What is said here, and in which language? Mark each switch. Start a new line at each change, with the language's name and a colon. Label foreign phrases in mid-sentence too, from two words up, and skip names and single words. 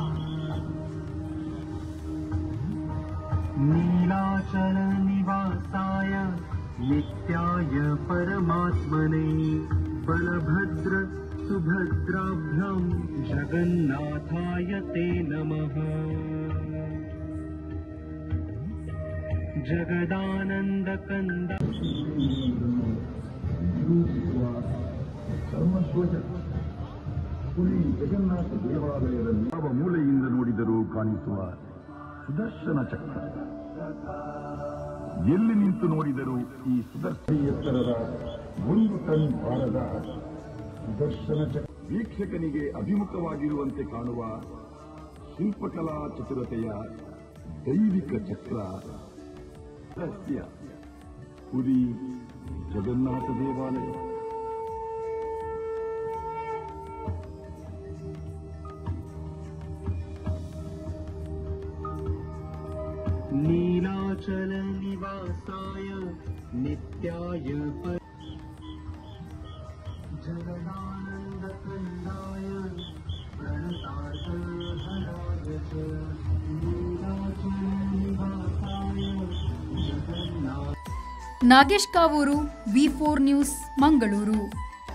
Sanskrit: नीलाचल निवासाय नित्याय परमात्मने बलभद्र सुभद्राभ्यां जगन्नाथाय ते नमः। जगदानंद कंद
Kannada: ಪುರಿ ಜಗನ್ನಾಥ ದೇವಾಲಯದಲ್ಲಿ ಯಾವ ಮೂಲೆಯಿಂದ ನೋಡಿದರೂ ಕಾಣಿಸುವ ಸುದರ್ಶನ ಚಕ್ರ, ಎಲ್ಲಿ ನಿಂತು ನೋಡಿದರೂ ಈ ಸುದರ್ಶನ ಎತ್ತರದ 1 ಟನ್ ಭಾರದ ಸುದರ್ಶನ ಚಕ್ರ ವೀಕ್ಷಕನಿಗೆ ಅಭಿಮುಖವಾಗಿರುವಂತೆ ಕಾಣುವ ಶಿಲ್ಪಕಲಾ ಚತುರತೆಯ ದೈವಿಕ ಚಕ್ರ ರಹಸ್ಯ ಪುರಿ ಜಗನ್ನಾಥ ದೇವಾಲಯ.
Sanskrit: नीलाचल निवासाय नित्याय जगदानंद कंदाय प्रणतार्थ हराय च नीलाचल निवासाय जगन्नाथ।
Kannada: ನಾಗೇಶ್ ಕಾವೂರು, V4 ನ್ಯೂಸ್, ಮಂಗಳೂರು.